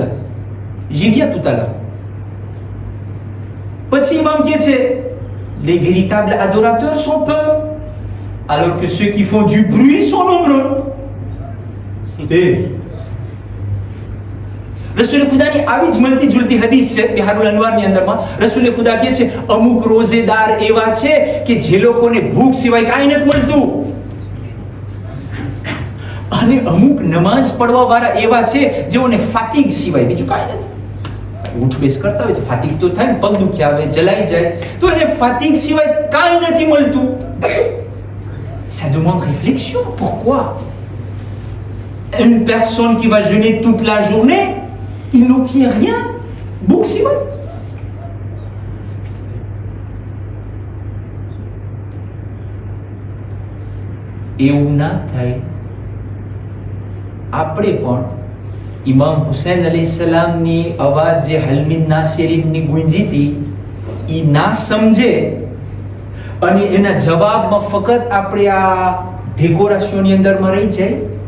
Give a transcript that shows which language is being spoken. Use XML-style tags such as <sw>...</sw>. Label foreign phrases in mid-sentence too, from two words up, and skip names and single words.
<fr>J'y viens tout à l'heure. Petit imam qui est, les véritables adorateurs sont peu, alors que ceux qui font du bruit sont nombreux.</fr> <gu>Et Rasoul Khuda ni આવી જ મળતી જુલતી હદીસ છે બિહારુલ અનવારની અંદરમાં. રસૂલ ખુદા કહે છે, અમુક રોઝેદાર એવા છે કે જે લોકોને ભૂખ સિવાય કાંઈ નથી મળતું, અને અમુક નમાઝ પઢવા વાળા એવા છે જેઓને ફાતિગ સિવાય બીજું કાંઈ નથી. ઉઠ બેસ કરતા હોય તો ફાતિગ તો થાય ને, પગ દુખ્યા આવે, જલાઈ જાય, તો એને ફાતિગ સિવાય કાંઈ નથી મળતું.</gu> <fr>Ça demande réflexion. Pourquoi une personne qui va jeûner toute la journée, il n'obtient rien,</fr> <gu>ભૂખ સિવાય? એવું ના થાય. આપણે પણ ઇમામ હુસૈન અલૈહિસ્સલામની અવાજ જે હલમિન નાસિરીનની ગુંજી હતી એ ના સમજે અને એના જવાબમાં ફક્ત આપણે આ ડેકોરેશનની અંદરમાં રહી જાય.</gu>